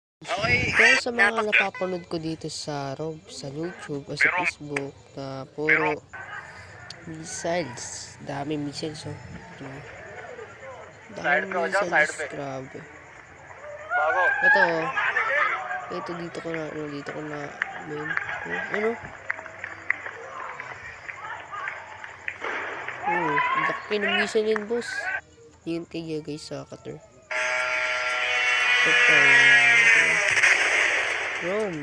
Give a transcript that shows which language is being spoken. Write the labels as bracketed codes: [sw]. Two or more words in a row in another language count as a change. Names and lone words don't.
[tl] Okay, Kaya sa mga napapanood ko dito sa YouTube o sa Facebook na puro missiles. Dami missiles, oh. [hi] side [tl] Dami [hi] पे हो जाओ [tl] missiles, [hi] साइड पे [tl] grabe. [hi] भागो [tl] Ito, oh. Ito dito ko na, main. Ano? Oh, laki ng missile yun, boss. Yun kaya guys sa cutter. Ito pa, Rome.